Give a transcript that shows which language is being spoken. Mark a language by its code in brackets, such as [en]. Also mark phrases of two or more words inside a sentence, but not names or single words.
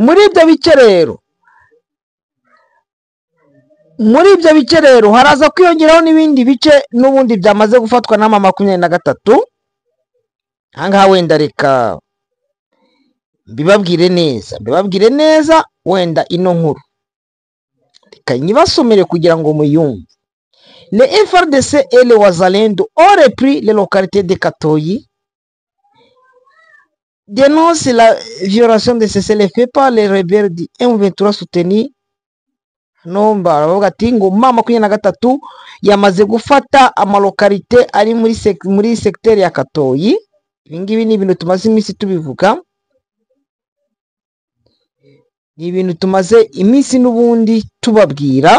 [rw] Muri ibyo bice rero haraza kwiyongeraho n'ibindi bice n'ubundi byamaze gufatwa na M23. Ahangaha wenda reka mbibabwire neza wenda ino nkuru reka nyibasomere kugira ngo muyumve. [fr] Le FARDC et les Wazalendo ont repris les localités de Katoyi, dénoncent la violation de cessez-le-feu par les rebelles du M23 soutenus. [rw] Nomba baravuga ati ngo M23 yamaze gufata amalokalite ari muri secteur ya Katoyi. Ibingibi ni ibintu tumaze iminsi tubivuga, ni ibintu tumaze iminsi n'ubundi tubabwira.